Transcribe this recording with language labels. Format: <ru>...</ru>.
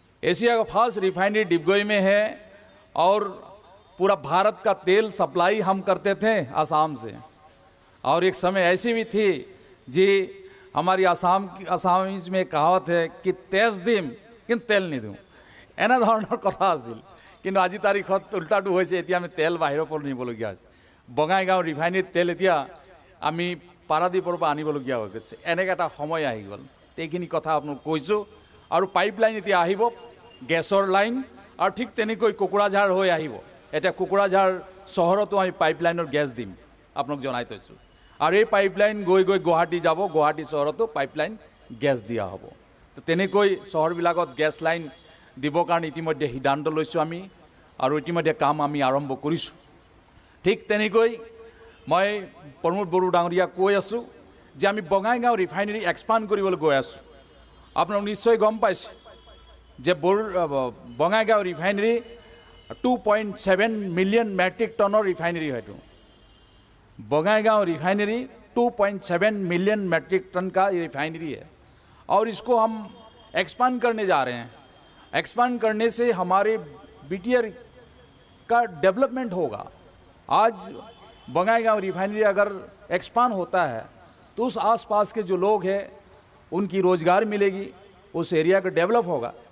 <hi>Asia का first refinery Digboi में है और पूरा भारत का तेल सप्लाई हम करते थे असम से। और एक समय ऐसी भी थी जी, हमारी आसामीज में कहावत है कि 23 दिन किन तेल नहीं दूँ,</hi> <as>एना धৰণৰ কথা আছিল। কিন্তু আজি তাৰিখত উল্টাটো হৈছে, এতিয়া আমি তেল বাহিৰৰ পৰা নিবলগীয়া হৈছে। বঙাইগাঁও ৰিফাইনেৰীত তেল এতিয়া আমি পাৰাদীপৰ পৰা আনিবলগীয়া হৈ গৈছে। এনেকৈ এটা সময় আহি গ'ল। এইখিনি কথা আপোনাক কৈছোঁ। আৰু পাইপলাইন এতিয়া আহিব, গেছৰ লাইন, আৰু ঠিক তেনেকৈ কোকৰাঝাৰ হৈ আহিব। এতিয়া কোকৰাঝাৰ চহৰতো আমি পাইপলাইনৰ গেছ দিম, আপোনাক জনাই থৈছোঁ। আৰু এই পাইপলাইন গৈ গৈ গুৱাহাটী যাব, গুৱাহাটী চহৰতো পাইপলাইন গেছ দিয়া হ'ব। তো তেনেকৈ চহৰবিলাকত গেছ লাইন দিবৰ কাৰণে ইতিমধ্যে সিদ্ধান্ত লৈছোঁ আমি, আৰু ইতিমধ্যে কাম আমি আৰম্ভ কৰিছোঁ। ঠিক তেনেকৈ মই প্ৰমোদ বড়ো ডাঙৰীয়াক কৈ আছোঁ যে আমি বঙাইগাঁও ৰিফাইনেৰী এক্সপাণ্ড কৰিবলৈ গৈ আছোঁ। আপোনালোক নিশ্চয় গম পাইছে যে Bongaigaon refinery 2.7 million metric টনৰ refinery হয়তো।</as> <hi>Bongaigaon refinery 2.7 million metric ton का ये रिफाइनरी है, और इसको हम एक्सपांड करने जा रहे हैं। एक्सपांड करने से हमारे बीटीआर का डेवलपमेंट होगा। आज बंगाईगांव रिफाइनरी अगर एक्सपांड होता है तो उस आसपास के जो लोग हैं उनकी रोज़गार मिलेगी, उस एरिया का डेवलप होगा।</hi>